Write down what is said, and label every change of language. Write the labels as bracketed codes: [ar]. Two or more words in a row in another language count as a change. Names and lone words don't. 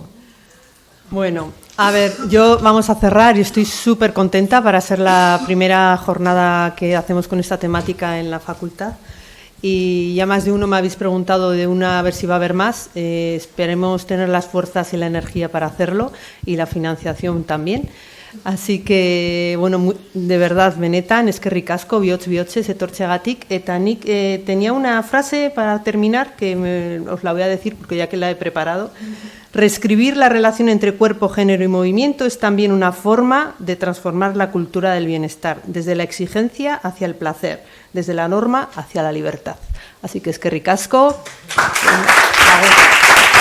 [es] Bueno, a ver, vamos a cerrar y estoy súper contenta para ser la primera jornada que hacemos con esta temática en la facultad. Y ya más de uno me habéis preguntado de una, a ver si va a haber más. Esperemos tener las fuerzas y la energía para hacerlo y la financiación también. Así que, bueno, de verdad, [eu] benetan, eskerrik asko, bihotz etortzeagatik. Eta nik [es] tenía una frase para terminar que os la voy a decir porque ya que la he preparado. Reescribir la relación entre cuerpo, género y movimiento es también una forma de transformar la cultura del bienestar, desde la exigencia hacia el placer, desde la norma hacia la libertad. Así que [eu] eskerrik asko.